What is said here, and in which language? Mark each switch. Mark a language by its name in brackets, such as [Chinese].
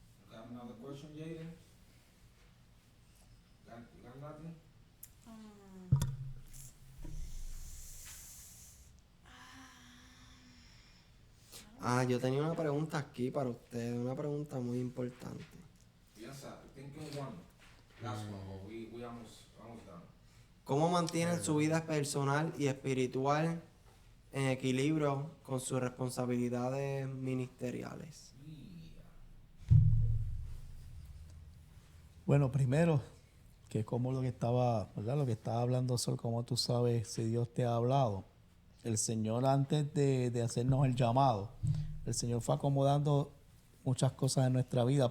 [English] Got another question, Jaden? Got nothing? [Spanish] Ah, yo tenía una pregunta aquí para ustedes, una pregunta muy importante. Piensa, [English] think in one. Last one, but we almost done. [Spanish] ¿Cómo mantienen su vida personal y espiritual en equilibrio con sus responsabilidades ministeriales? Bueno, primero, que como lo que estaba, ¿verdad? Lo que estaba hablando Sol, como tú sabes, si Dios te ha hablado, el Señor antes de hacernos el llamado, el Señor fue acomodando muchas cosas en nuestra vida.